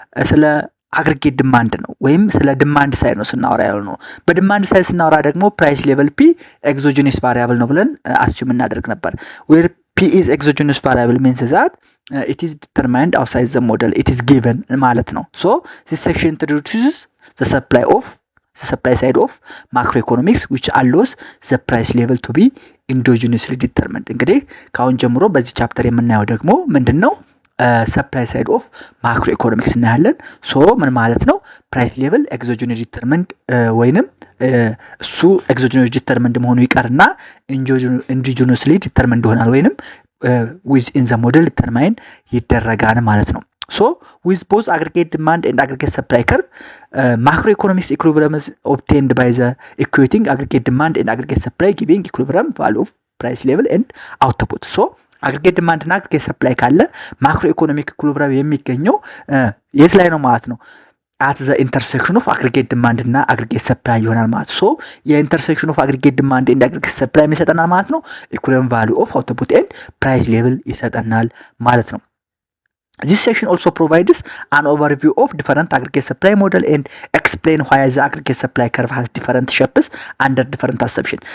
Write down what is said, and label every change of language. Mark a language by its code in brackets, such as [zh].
[am] ስለ አግሪጌት ዲማንድ ነው ወይም ስለ ዲማንድ ሳይድ ነው ስናወራ ያለው ነው። በዲማንድ ሳይድ ስናወራ ደግሞ ፕራይስ ሌቨል P exogenous variable ነው ብለን አስዩም እናደርግ ነበር። [en] where P is exogenous variable means that it is determined outside the model, it is given [am] ማለት ነው። [en] this section introduces the supply side of macroeconomics which allows the price level to be endogenously determined። [am] እንግዲህ ካሁን ጀምሮ በዚህ ቻፕተር የምናየው ደግሞ ምንድነው? supply side of macroeconomics እናያለን። ምን ማለት ነው? [en] price level exogenous determined [am] ወይንም እሱ exogenous determined መሆኑ ይቀርና endogenously determined ይሆናል ወይንም within the model determine ይደረጋል ማለት ነው። [en] with both aggregate demand and aggregate supply curve, macroeconomics equilibrium is obtained by the equating aggregate demand and aggregate supply giving equilibrium value of price level and output. [am] aggregate demand እና aggregate supply ካለ macroeconomic equilibrium የሚገኘው የት ላይ ነው ማለት ነው? [en] at the intersection of aggregate demand እና aggregate supply ይሆናል ማለት ነው። የኢንተርሴክሽን ኦፍ aggregate demand and aggregate supply [am] ይሰጠናል ማለት ነው። [en] equilibrium value of output and price level ይሰጠናል ማለት ነው። This section also provides an overview of different aggregate supply model and explain why the aggregate supply curve has different shapes under different assumption.